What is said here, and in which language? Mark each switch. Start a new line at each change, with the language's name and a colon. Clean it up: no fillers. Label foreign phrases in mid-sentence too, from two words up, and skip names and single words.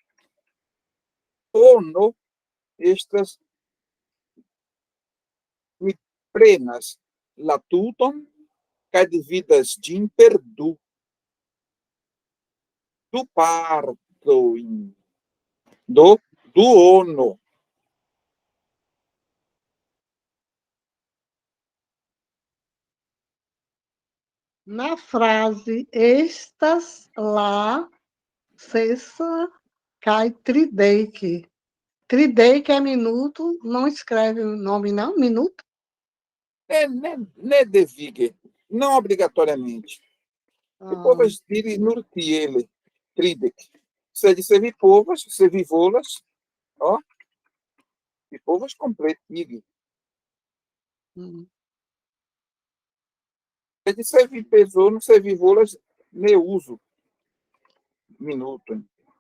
Esperanto: Ono estas mi prenas la tuton kaj dividas ĝin per du. Du partojn. Do duono.
Portuguese: Na frase
Esperanto: estas la sesa kaj tridek.
Portuguese: Tridek é minuto, não escreve o nome, não? Minuto?
Esperanto: Ne devige,
Portuguese: não obrigatoriamente.
Esperanto: Vi povas diri nur tiele, tridek. Sed se vi povas, se vi volas, vi povas kompletigi. Sed se vi bezonas, se vi volas, ne uzu minuton.